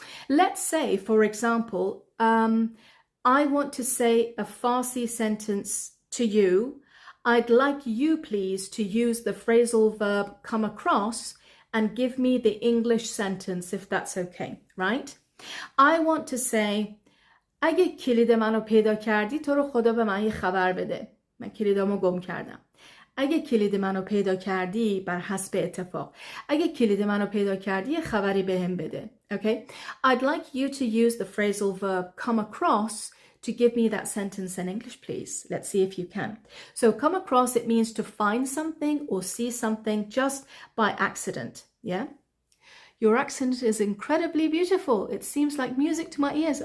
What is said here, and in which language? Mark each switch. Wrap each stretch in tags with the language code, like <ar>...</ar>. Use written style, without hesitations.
<en>Let's say, for example, I want to say a Farsi sentence to you. I'd like you, please, to use the phrasal verb come across and give me the English sentence, if that's okay, right? I want to say,</en> <fa>اگه کلید منو پیدا کردی تو رو خدا به من یه خبر بده. من کلیدامو گم کردم. اگه کلید منو پیدا کردی بر حسب اتفاق. اگه کلید منو پیدا کردی یه خبری بهم بده.</fa> <en>Okay? I'd like you to use the phrasal verb come across to give me that sentence in English, please. Let's see if you can. So come across, it means to find something or see something just by accident. Yeah? Your accent is incredibly beautiful. It seems like music to my ears.</en>